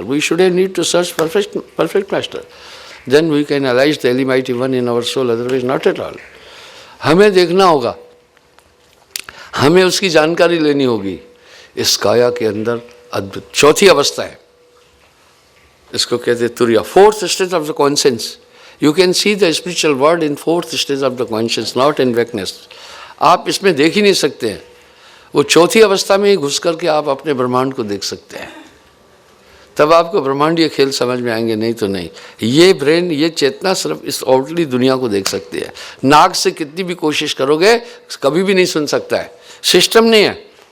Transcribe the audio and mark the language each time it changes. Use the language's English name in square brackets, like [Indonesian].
[English] We should need to search perfect master, then we can realize the almighty one in our soul, otherwise not at all. [Hindi] हमें देखना होगा, हमें उसकी जानकारी लेनी होगी। इस काया के अंदर अद्भुत 4थी अवस्था है, इसको कहते हैं तुरिया, [English] 4th state of the conscience. You can see the spiritual world in 4th stage of the conscience, not in vacueness. [Hindi] आप इसमें देख ही नहीं सकते हैं, वो 4थी अवस्था में ही घुस करके आप अपने ब्रह्मांड को देख सकते हैं। तब आपको ब्रह्मांडीय खेल समझ में आएंगे, नहीं तो नहीं। ये ब्रेन, ये चेतना सिर्फ इस आउटली दुनिया को देख सकती है। नाक से कितनी भी कोशिश करोगे कभी भी नहीं सुन सकता है, सिस्टम नहीं है।